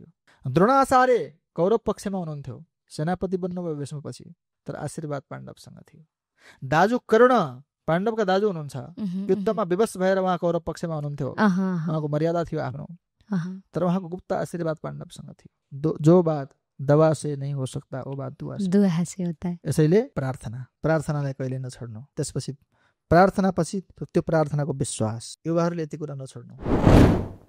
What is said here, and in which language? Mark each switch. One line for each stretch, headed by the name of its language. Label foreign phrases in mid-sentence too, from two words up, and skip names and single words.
Nepali: द्रोणाचार्य कौरव पक्षमा हुनुहुन्थ्यो, सेनापति बन्नुभयो भीष्मपछि, तर आशीर्वाद पाण्डवसँग थियो। दाजु कर्ण पाण्डवका दाजु हुनुहुन्छ, युद्धमा विवश भएर उहाँ कौरव पक्षमा हुनुहुन्थ्यो। उहाँको मर्यादा थियो आफ्नो, तर उहाँको गुप्त आशीर्वाद पाण्डवसँग थियो।
Hindi: जो बात दवा से नहीं हो सकता वो बात दुआ से होता है।
Nepali: यसैले प्रार्थनालाई कहिले नछोड्नु। त्यसपछि प्रार्थनापछि त्यो प्रार्थनाको विश्वास, युवाहरूले यति कुरा नछोड्नु।